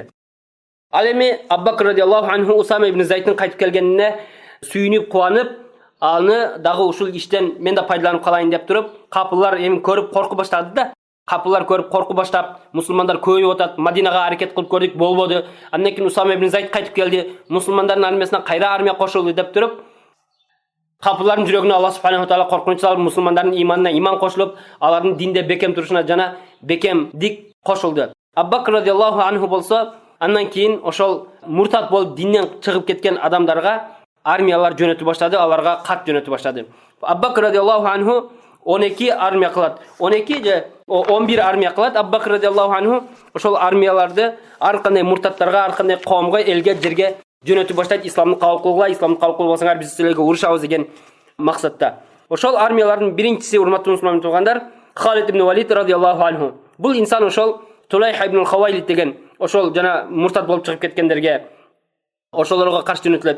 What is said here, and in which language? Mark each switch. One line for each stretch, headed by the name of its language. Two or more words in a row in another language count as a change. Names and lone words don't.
Kyrgyz: Ал эми Абу Бакр
Arabic: رضي الله عنه
Kyrgyz: Усама ибн Зайдтин кайтып келгенине сүйүнүп, кубанып, аны дагы ушул иштен мен да пайдаланып калайын деп туруп, капылар эми көрүп корку баштады да. Капылар көрүп корку баштап, мусулмандар көбөйүп атат. Мадинага аракет кылып көрдүк, болбоду. Андан кийин Усама ибн Зайд кайтып келди. Мусулмандардын армиясына кайра армия кошулду деп туруп, капылардын жүрөгүнө
Arabic: الله سبحانه وتعالى
Kyrgyz: коркунуч салып, мусулмандардын иманына иман кошулуп, алардын динде бекем турушуна жана бекемдик кошулду. Абу Бакр
Arabic: رضي الله عنه
Kyrgyz: болсо, андан кийин ошол муртат болуп динден чыгып кеткен адамдарга армиялар жөнөтүп баштады, аларга кат жөнөтүп баштады. Абу Бакр
Arabic: رضي الله عنه
Kyrgyz: 12 армия кылат. 12 же 11 армия кылат. Абу Бакр
Arabic: رضي الله عنه
Kyrgyz: ошол армияларды ар кандай муртаттарга, ар кандай коомго, элге, жерге жөнөтүп баштайт. Исламды кабыл кылгыла, исламды кабыл кылбасаңар биз силерге урушабыз деген максатта. Ошол армиялардын биринчиси, урматтуу мусулман туугандар, Халид ибн Валид
Arabic: رضي الله عنه.
Kyrgyz: Бул инсан ошол Тулайх ибн Хавайлид деген ошол жана муртат болуп чыгып кеткендерге ошолорго каршы жөнөтүлөт.